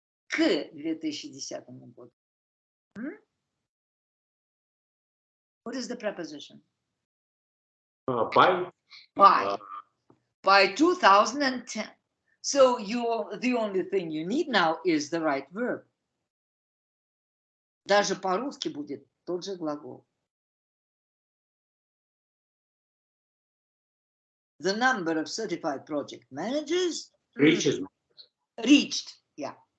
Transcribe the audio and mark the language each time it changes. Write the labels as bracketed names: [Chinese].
[Russian] К 2010 году. [English] What is the preposition? By. By 2010. So the only thing you need now is the right verb. [Russian] Даже по-русски будет тот же глагол. [English] The number of certified project managers reached, yeah.